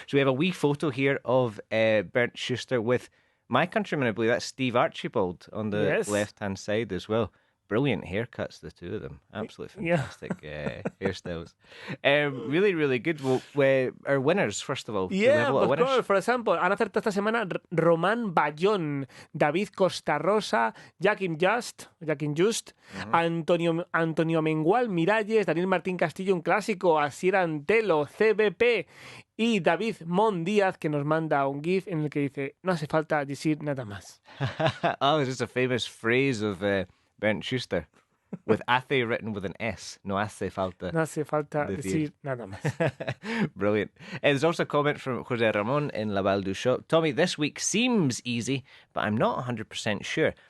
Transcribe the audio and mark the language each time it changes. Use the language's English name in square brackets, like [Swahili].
[English] So we have a wee photo here of Bernd Schuster with my countryman, I believe that's Steve Archibald on the left-hand side as well. Brilliant haircuts, the two of them. Absolutely fantastic hairstyles. Really, really good. Well, our winners, first of all. Yeah, of course. For example, [Spanish] han acertado esta semana Román Bayón, David Costa Rosa, Jaquim Just, Antonio Mengual Miralles, Daniel Martín Castillo, un clásico, Asier Antelo, CBP y David Mon Díaz, que nos manda un GIF en el que dice, no hace falta decir nada más. Oh, is this a famous phrase of Bernd Schuster? with hace written with an S. No hace falta. No hace falta decir. decir nada más. [English] Brilliant. There's also a comment from Jose Ramon in Laval du Choc. Tommy, this week seems easy, but I'm not 100% sure.